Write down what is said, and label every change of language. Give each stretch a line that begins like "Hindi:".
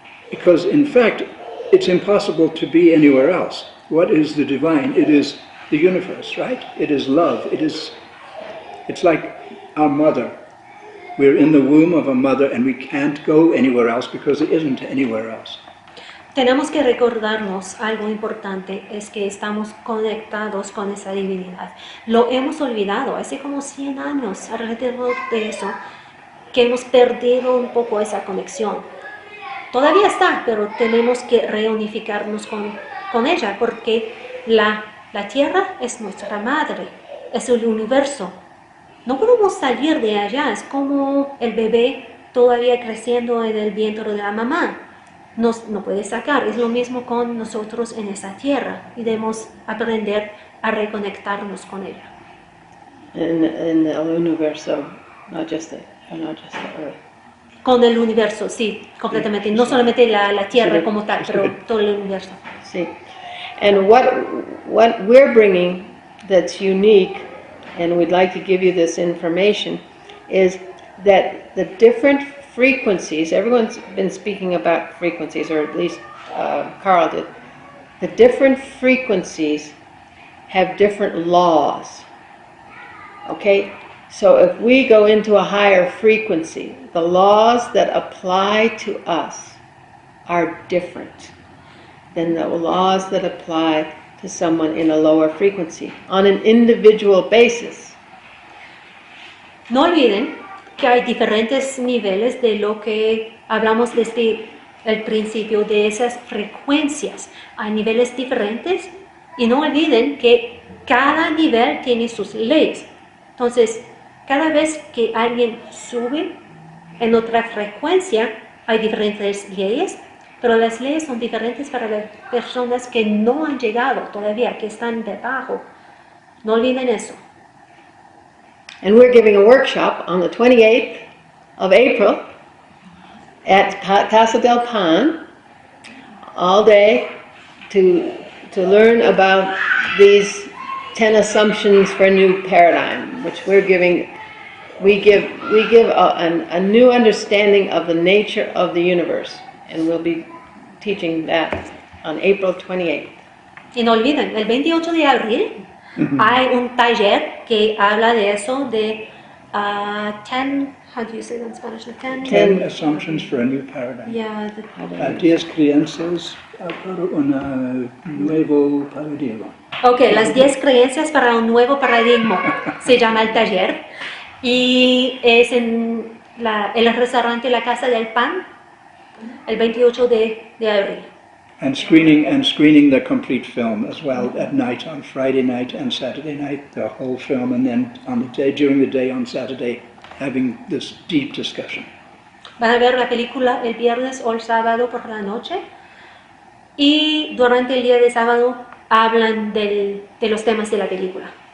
English: Because in fact, it's impossible to be anywhere else. What is the divine? It is the universe, right? It is love. It's like our mother. We're in the womb of a mother and we can't go anywhere else because there isn't anywhere else.
Spanish: Tenemos que recordarnos algo importante, es que estamos conectados con esa divinidad. Lo hemos olvidado hace como 100 años alrededor de eso, que hemos perdido un poco esa conexión. Todavía está, pero tenemos que reunificarnos con ella, porque la Tierra es nuestra madre, es el universo. No podemos salir de allá, es como el bebé todavía creciendo en el vientre de la mamá. No puede sacar, es lo mismo con nosotros en esa tierra y debemos aprender a reconectarnos con ella.
English: In
Spanish: el universo,
English: not just the earth.
Spanish: Con el universo, sí, completamente. No solamente la tierra como tal, pero todo el universo.
English: See, and what we're bringing that's unique, and we'd like to give you this information, is that the different frequencies, everyone's been speaking about frequencies, or at least Carl did, the different frequencies have different laws. Okay? So if we go into a higher frequency, the laws that apply to us are different than the laws that apply to someone in a lower frequency, on an individual basis.
Spanish: No olviden que hay diferentes niveles de lo que hablamos desde el principio de esas frecuencias. Hay niveles diferentes y no olviden que cada nivel tiene sus leyes. Entonces, cada vez que alguien sube en otra frecuencia, hay diferentes leyes, pero las leyes son diferentes para las personas que no han llegado todavía, que están debajo. No olviden eso.
English: And we're giving a workshop on the 28th of April at Casa del Pan, all day to to learn about these 10 assumptions for a new paradigm, which we give a new understanding of the nature of the universe, and we'll be teaching that on April 28th.
Spanish: Y no olviden, el 28 de abril hay un taller que habla de eso, de 10,
English: how do you say that in Spanish? 10 assumptions for a new paradigm. Yeah,
Spanish: 10 creencias para un nuevo paradigma. ok, las 10 creencias para un nuevo paradigma se llama el taller, y es en el restaurante La Casa del Pan el 28 de abril.
English: And screening the complete film as well at night, on Friday night and Saturday night, the whole film, and then during the day on Saturday, having this deep discussion.
Spanish: Van a ver la película el viernes o el sábado por la noche, y durante el día de sábado hablan de los temas de la película.